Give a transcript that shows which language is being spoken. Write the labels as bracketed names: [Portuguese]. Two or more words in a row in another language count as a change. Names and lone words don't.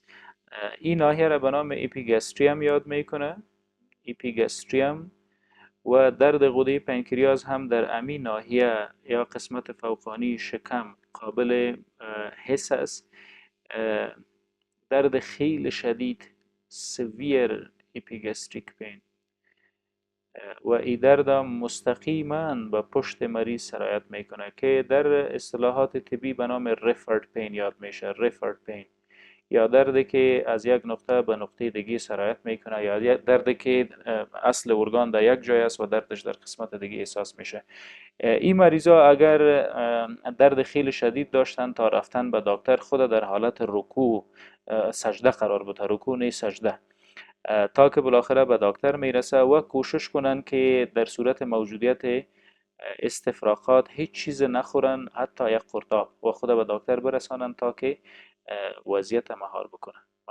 [Persian] این ناحیه را به نام اپیگاستریوم یاد میکنه، اپیگاستریوم. و درد غده پنکریاس هم در امین ناحیه یا قسمت فوقانی شکم قابل حس است. درد خیلی شدید [English] severe epigastric pain، [Persian] و این درد مستقیما به پشت مریض سرایت میکنه که در اصطلاحات طبی به نام [English] referred pain [Persian] یاد میشه. [English] referred pain [Persian] یا دردی که از یک نقطه به نقطه دیگه سرایت میکنه، یا دردی که اصل ارگان در یک جای است و دردش در قسمت دیگه احساس میشه. این مریضا اگر درد خیلی شدید داشتن تا رفتن به دکتر، خود در حالت رکوع سجده قرار بده، رکوع نیست سجده، تا که بالاخره به دکتر میرسه، و کوشش کنن که در صورت موجودیت استفراغات هیچ چیز نخورن، حتی یک قرطاب، و خود به دکتر برسانن تا که وضعیت مهار بکنن.